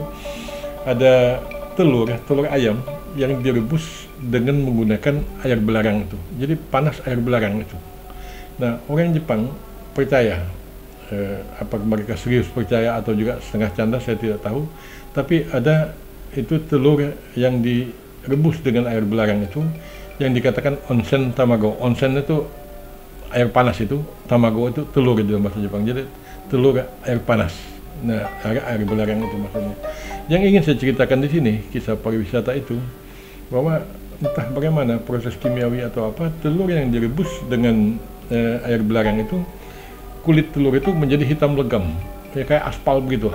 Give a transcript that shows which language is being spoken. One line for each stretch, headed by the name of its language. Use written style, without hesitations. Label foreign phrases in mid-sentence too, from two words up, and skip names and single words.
Indonesian: Ada telur ayam yang direbus dengan menggunakan air belarang itu. Jadi panas air belarang itu. Nah, orang Jepang percaya, apakah mereka serius percaya atau juga setengah canda saya tidak tahu. Tapi ada itu telur yang direbus dengan air belarang itu, yang dikatakan
Japanese: 温泉卵.
Indonesian: Onsen itu air panas itu, tamago itu telur di dalam bahasa Jepang. Jadi telur air panas. Nah, air belarang itu maksudnya. Yang ingin saya ceritakan di sini, kisah pariwisata itu, bahwa entah bagaimana proses kimiawi atau apa, telur yang direbus dengan air belarang itu, kulit telur itu menjadi hitam legam, kayak aspal begitu.